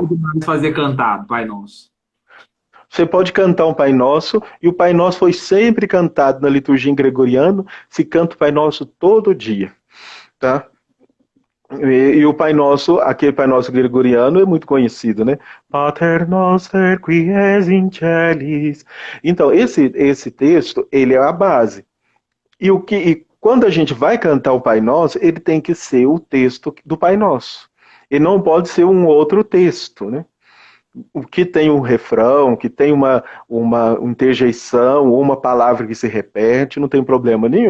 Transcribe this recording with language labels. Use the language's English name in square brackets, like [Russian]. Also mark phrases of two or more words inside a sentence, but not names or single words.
[Portuguese] Não pode mais fazer cantado, Pai Nosso. Você pode cantar um Pai Nosso, e o Pai Nosso foi sempre cantado na liturgia gregoriana, se canta o Pai Nosso todo dia, tá? E o Pai Nosso, aquele Pai Nosso gregoriano é muito conhecido, né? [Latin] Pater noster qui es in celis. [Portuguese] Então, esse texto, ele é a base. E quando a gente vai cantar o Pai Nosso, ele tem que ser o texto do Pai Nosso. Ele não pode ser um outro texto, né? O que tem um refrão, que tem uma interjeição, ou uma palavra que se repete, não tem problema nenhum.